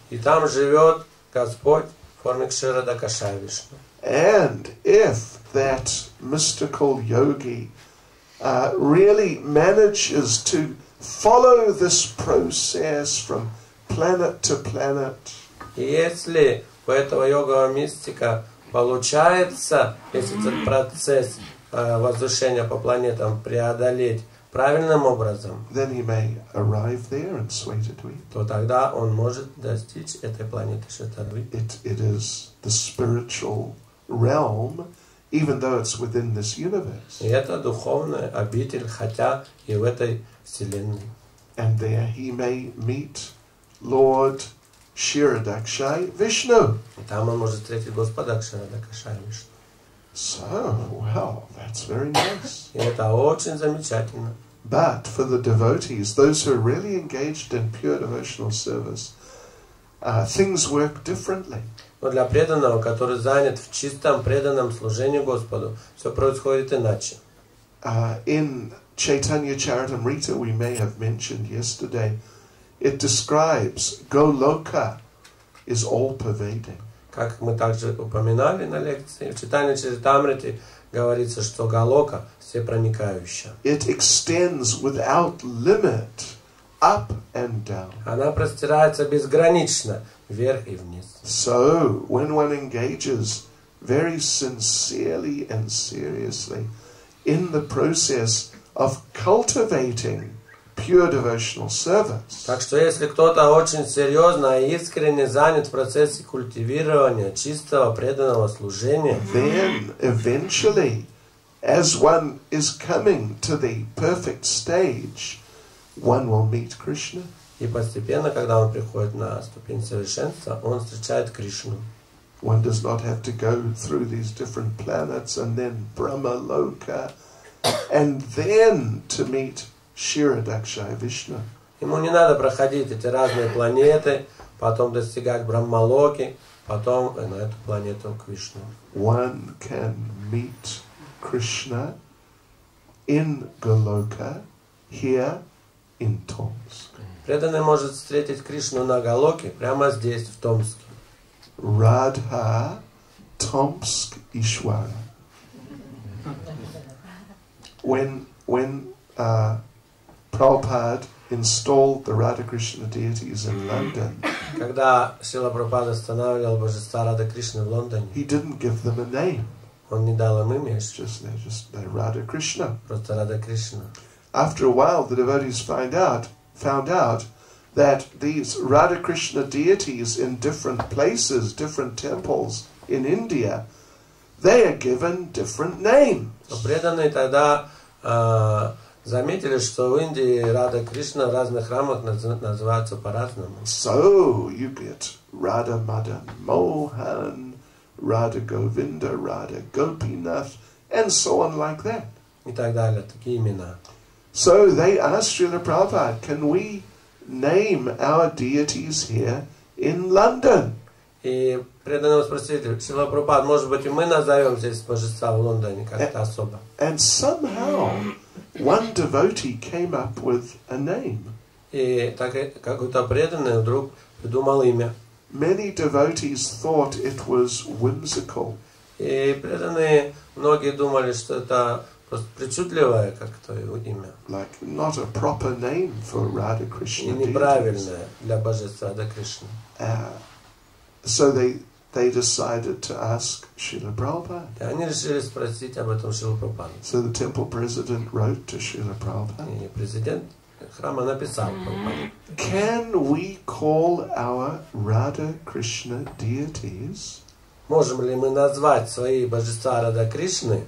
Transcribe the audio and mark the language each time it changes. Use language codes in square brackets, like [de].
[ru] И там живет Господь в форме Кширадакашая Вишну. [en] And if that mystical yogi really manages to follow this process from planet to planet, [ru] И если у этого йогового мистика получается этот процесс возвышения по планетам преодолеть правильным образом, [en] then he may arrive there in Swaitadweep. [ru] то тогда он может достичь этой планеты Шветадвип. [en] It is the spiritual realm, even though it's within this universe. [ru] И это духовная обитель, хотя и в этой вселенной. [en] And there he may meet Lord Kshirodakshaya Vishnu. [ru] И там он может встретить Господа Кширадакашая Вишну. [en] So, well, that's very nice. [ru] И это очень замечательно. [en] But for the devotees, those who are really engaged in pure devotional service, things work differently. [ru] Но для преданного, который занят в чистом преданном служении Господу, все происходит иначе. [en] In Чайтанья Charitamrita, we may have mentioned yesterday, it describes Goloka is all-pervading. [ru] Как мы также упоминали на лекции, в Чайтанья Чаритамрите говорится, что Галока всепроникающая. [en] It extends without limit, up and down. [ru] Она простирается безгранично, вверх и вниз. [en] So, when one engages very sincerely and seriously in the process of cultivating pure devotional service, [ru] Так что если кто-то очень серьезно и искренне занят в процессе культивирования чистого преданного служения, [en] then eventually, as one is coming to the perfect stage, one will meet Krishna. [ru] и постепенно, когда он приходит на ступень совершенства, он встречает Кришну. [en] One does not have to go through these different planets and then Brahma Loka and then to meet Kshirodakshaya Vishnu. [ru] Ему не надо проходить эти разные планеты, потом достигать Брахмалоки, потом на эту планету к Вишну. [en] One can meet Krishna in Goloka, here in Tomsk. [ru] Преданный может встретить Кришну на Галоке прямо здесь, в Томске. [en] Radha Tomsk Ishwara. When Prabhupada installed the Radha Krishna deities in London, [ru] Когда Шрила Прабхупада останавливал божества Рада Кришны в Лондоне, [en] he didn't give them a name. [ru] он не дал им имя, [en] They're Radha Krishna. [ru] просто Рада Кришна. [en] After a while, the devotees found out that these Radha Krishna deities in different places, different temples in India, they are given different names. [ru] Но преданные тогда заметили, что в Индии Рада Кришна в разных храмах называются по-разному. [en] So you get Radha Madan Mohan, Radha Govinda, Radha Gopinath, and so on like that. [ru] И так далее, такие имена. [en] So they asked Srila Prabhupada, can we name our deities here in London? [ru] И И преданные спросили, Шрила Прабхупад, может быть, и мы назовем здесь божества в Лондоне как-то особо. [en] And somehow one devotee came up with a name. [ru] И так какой-то преданный вдруг придумал имя. [en] Many devotees thought it was whimsical. [ru] И преданные, многие думали, что это просто причудливое как-то его имя. [en] Like not a proper name for Radha [ru] И [en] Krishna. [ru] неправильное для божества Рада Кришны. [en] So they decided to ask Srila Prabhupada. [ru] И они решили спросить об этом Шрилу Прабхупаду. [en] So the temple president wrote to Srila Prabhupada. [ru] И президент храма написал Прабхупаду. [en] Can we call our Radha Krishna deities [ru] Можем ли мы назвать свои божества Рада Кришны